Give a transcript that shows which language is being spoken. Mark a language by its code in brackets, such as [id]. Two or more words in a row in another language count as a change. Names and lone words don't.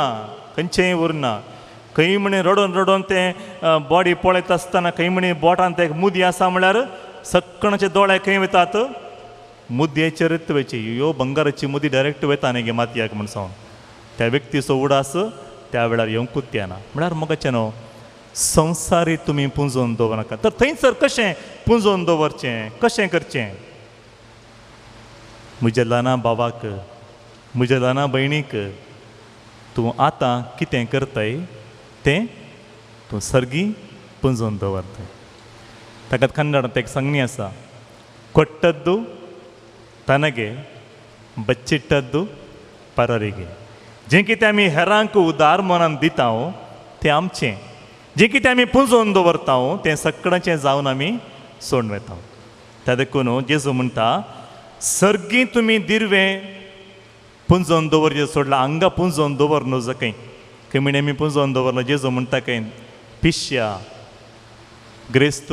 [kok] खंयचेंय उरना खंय म्हणे रडोन रडोन तें बॉडी पळयत आसतना खंय म्हणे बोटान ते मुदी आसा म्हळ्यार सक्कणाचे दोळे खंय वतात मुद्द्याचेरच वयची ह्यो बंगाराची मुदी डायरेक्ट वयता न्ही गे मातयेक म्हण सावन त्या व्यक्तीचो उडास त्या वेळार येवंकूच येना म्हळ्यार मोगाचें न्हू संवसारी तुमी पुंजोवन दवरनाका तर थंयसर कशें पुंजोवन दवरचें कशें करचें म्हज्या ल्हाना भावाक म्हज्या ल्हाना भयणीक तूं आतां कितें करताय तें तूं सर्गी पुंजोवन दवरताय ताका कन्नडांत एक संज्ञा आसा [kn] ಕೊಟ್ಟದ್ದು ತನಗೆ ಬಚ್ಚಿಟ್ಟದ್ದು ಪರರಿಗೆ [kok] जें कितें आमी हेरांक उदार मनान दिता तें आमचें जें कितें आमी पुंजोवन दवरता तें सक्कडाचें जावन आमी सोडून वेता त्या देखून जेजू म्हणटा सर्गी तुमी दिरवें पुंजोवन दवरचें सोडलां हांगा पुंजोवन दवर न्हू जखंय खंय म्हणे आमी पुंजोवन दवरलां जेजू म्हणटा खंय पिश्या ग्रेस्त